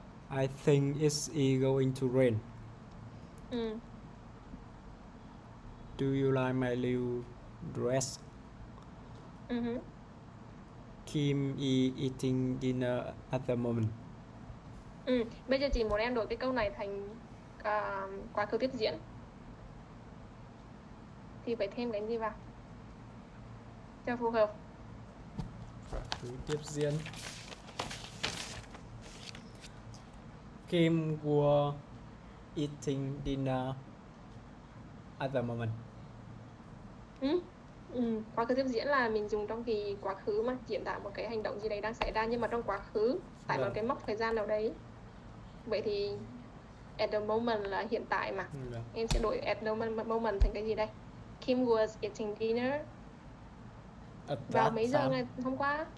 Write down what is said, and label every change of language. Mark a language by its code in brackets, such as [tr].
[en] I think it's going to rain. Do you like my new dress? Kim is eating dinner at the moment. [vi] Bây giờ chị muốn em đổi cái câu này thành quá khứ tiếp diễn. Thì phải thêm cái gì vào cho phù hợp. Quá khứ tiếp diễn. [en] Kim was eating dinner at the moment. [vi] Quá khứ tiếp diễn là mình dùng trong kỳ quá khứ mà diễn tả một cái hành động gì đấy đang xảy ra nhưng mà trong quá khứ tại một cái mốc thời gian nào đấy. Vậy thì [en] at the moment [vi] là hiện tại mà. Em sẽ đổi at the moment thành cái gì đây? [en] Kim was eating dinner [vi] vào mấy giờ ngày hôm qua?